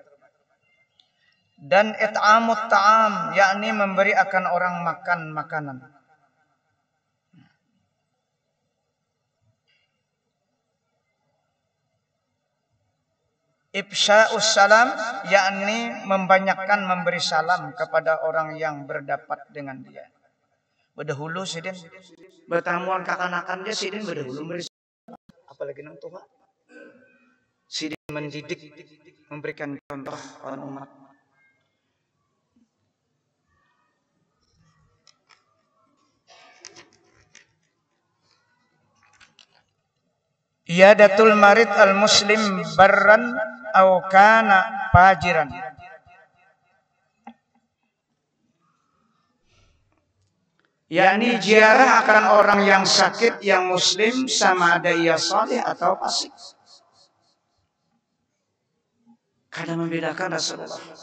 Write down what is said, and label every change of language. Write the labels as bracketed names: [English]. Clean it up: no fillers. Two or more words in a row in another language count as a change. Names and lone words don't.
[Indonesian] Dan [Arabic] إطعام الطعام, [Indonesian] yakni memberi akan orang makan makanan. [Arabic] إفشاء السلام, [Indonesian] yakni membanyakkan memberi salam kepada orang yang berdapat dengan dia. [Banjar] Berdahulu sidin bertamuan kakanakan dia sidin berdahulu memberi salam. Apalagi nang tua. Sidin mendidik, memberikan contoh pada umat. [Arabic] عيادة المريض المسلم برا أو كان فاجرا. [Indonesian] Yakni ziarah akan orang yang sakit yang muslim sama ada ia saleh atau fasik. Kadang membedakan Rasulullah.